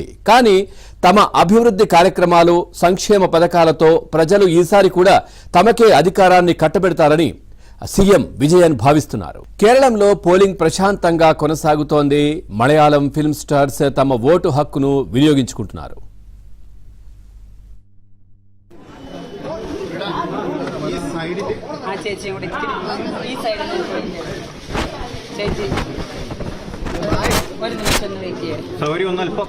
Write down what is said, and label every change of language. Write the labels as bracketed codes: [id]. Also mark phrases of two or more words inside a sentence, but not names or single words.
[te] కానీ తమ అభివృద్ధి కార్యక్రమాలు, సంక్షేమ పథకాలతో ప్రజలు ఈసారి కూడా తమకే అధికారాన్ని కట్టబెడతారని సీఎం విజయన్ భావిస్తున్నారు. కేరళంలో పోలింగ్ ప్రశాంతంగా కొనసాగుతోంది. మలయాళం [en] film stars [te] తమ ఓటు హక్కును వినియోగించుకుంటున్నారు. [ml] ചേച്ചിയും കൂടെ ഈ സൈഡിൽ ചേച്ചി ഒരു നിമിഷം ഒന്ന് വെയിറ്റ് ചെയ്യാം. സൗകര്യം ഒന്ന് അല്പം